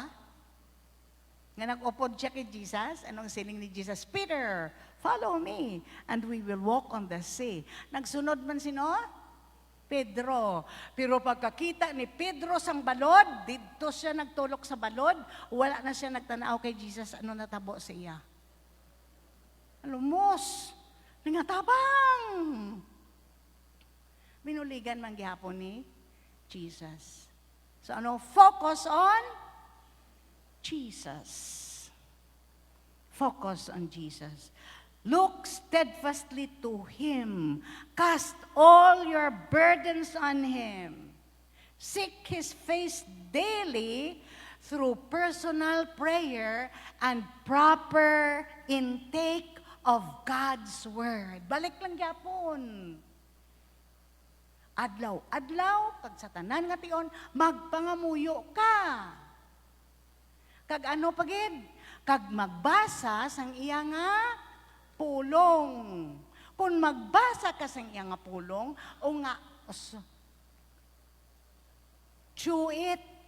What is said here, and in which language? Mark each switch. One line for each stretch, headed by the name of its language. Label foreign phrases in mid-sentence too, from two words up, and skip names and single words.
Hiligaynon: Nga nag-upod siya kay Jesus, anong siling ni Jesus?
English: Peter, follow me, and we will walk on the sea.
Hiligaynon: Nagsunod man sino? Pedro. Pero pagkakita ni Pedro sang balod, dito siya nagtulok sa balod, wala na siya nagtanaw kay Jesus, ano natabo sa iya? Lumos, nangatabang. Binuligan man gihapon ni Jesus. So ano,
English: focus on Jesus. Focus on Jesus. Look steadfastly to Him. Cast all your burdens on Him. Seek His face daily through personal prayer and proper intake of God's Word.
Hiligaynon: Balik lang gyapon. Adlaw, kag sa tanan nga tion, magpangamuyo ka. Kag ano pagid? Kag magbasa sang iya nga pulong. Kung magbasa ka sang iya nga pulong, o nga,
English: chew it.